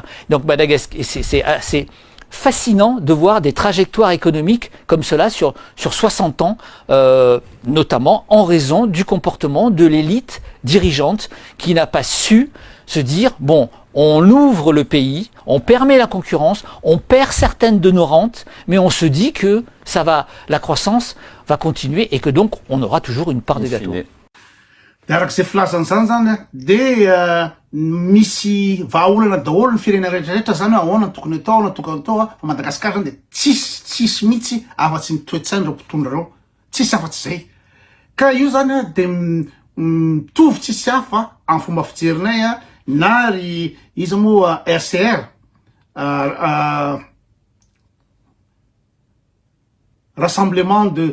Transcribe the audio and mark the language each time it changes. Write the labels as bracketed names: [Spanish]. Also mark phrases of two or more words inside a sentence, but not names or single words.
[French] Donc Madagascar, c'est assez fascinant de voir des trajectoires économiques comme cela sur 60 ans, notamment en raison du comportement de l'élite dirigeante qui n'a pas su se dire, bon, on ouvre le pays, on permet la concurrence, on perd certaines de nos rentes, mais on se dit que la croissance va continuer et que donc on aura toujours une part des gâteaux. [Malagasy] Arak'izay filazan'izany zany de misy vahaolana daholo ny firenena rehetrarehetra zany ahoana tokony atao fa Madagascar zany de tsisy mihitsy afa-tsy ny toetrandro reo mpitondra reo, tsisy afa-tsy zay. Ka io zany de mitovy tsisy hafa amin'ny fomba fijerinay na ry izy moa RCR Rassemblement de